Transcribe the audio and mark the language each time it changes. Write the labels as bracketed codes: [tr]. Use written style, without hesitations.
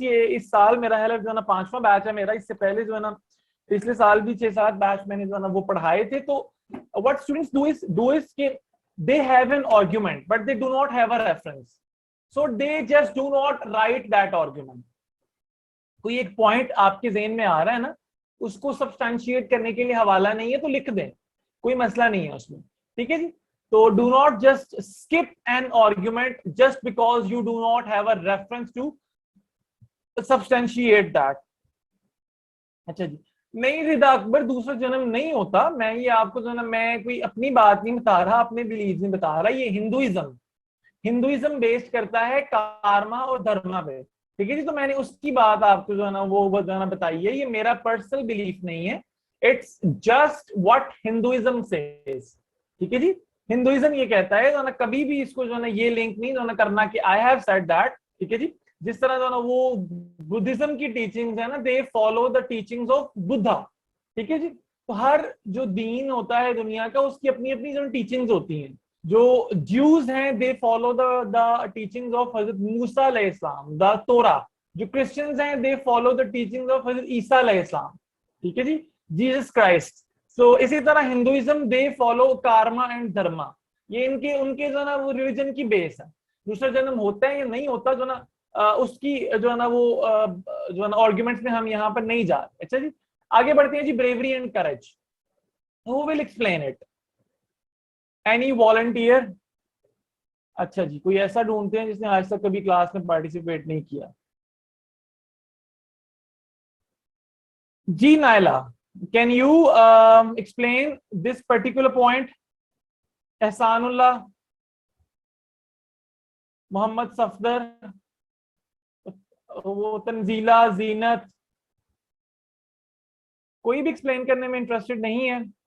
[ur] یہ اس سال میرا ہے جو ہے نا 5واں بیچ ہے میرا. اس سے پہلے جو ہے نا پچھلے سال بھی 6-7 بیچ میں نے جو ہے نا وہ پڑھائے تھے. [en] تو what students do is کہ they have an argument but they do not have a reference, so they just do not write that argument. [ur] کوئی ایک پوائنٹ آپ کے ذہن میں آ رہا ہے نا, اس کو سبسٹینشیٹ کرنے کے لیے حوالہ نہیں ہے تو لکھ دیں, کوئی مسئلہ نہیں ہے اس میں. ٹھیک ہے جی. [en] تو do not just skip an argument just because you do not have a reference to substantiate that. [ur] اچھا جی. نہیں رضا اکبر دوسرا جنم نہیں ہوتا. میں یہ آپ کو جو ہے نا میں کوئی اپنی بات نہیں بتا رہا, اپنے بلیف نہیں بتا رہا. یہ ہندوازم بیسڈ کرتا ہے کارما اور دھرما پہ. ٹھیک ہے جی. تو میں نے اس کی بات آپ کو جو ہے نا وہ جو ہے نا بتائی ہے. یہ میرا پرسنل بلیف نہیں ہے, [en] It's just what Hinduism says. [ur] ٹھیک ہے جی. ہندوازم یہ کہتا ہے جو نا کبھی بھی اس کو جو ہے نا یہ لنک نہیں جو ہے کرنا کہ [en] I have said that. [ur] ٹھیک ہے جی. جس طرح جو ہے نا وہ بدھزم کی ٹیچنگز ہے نا, [en] They follow the teachings of Buddha. [ur] ٹھیک ہے جی. تو ہر جو دین ہوتا ہے دنیا کا اس کی اپنی اپنی جو ٹیچنگز ہوتی ہیں. جو جیوز ہیں [en] They follow the teachings of حضرت موسیٰ علیہ السلام, دا تورا. [ur] جو کرسچنز ہیں [en] they follow the teachings of [ur] حضرت عیسیٰ علیہ السلام. ٹھیک ہے جی. Jesus Christ. سو اسی طرح Hinduism [en] They follow karma and dharma. [ur] یہ ان کے جو ہے نا وہ ریلیجن کی بیس ہے. دوسرا جنم ہوتا ہے یا نہیں ہوتا جو نا اس کی جو ہے نا وہ جو ہے نا آرگیومنٹس میں ہم یہاں پر نہیں جا رہے. اچھا جی آگے بڑھتے ہیں جی. [en] Bravery and courage. Who will explain it? Any volunteer? [ur] اچھا جی کوئی ایسا ڈھونڈتے ہیں جس نے آج تک کبھی کلاس میں پارٹیسپیٹ نہیں کیا. [en] جی Naila, can you explain this particular point? [ur] احسان اللہ, محمد صفدر, وہ تنزیلہ, زینت, کوئی بھی ایکسپلین کرنے میں انٹرسٹڈ نہیں ہے.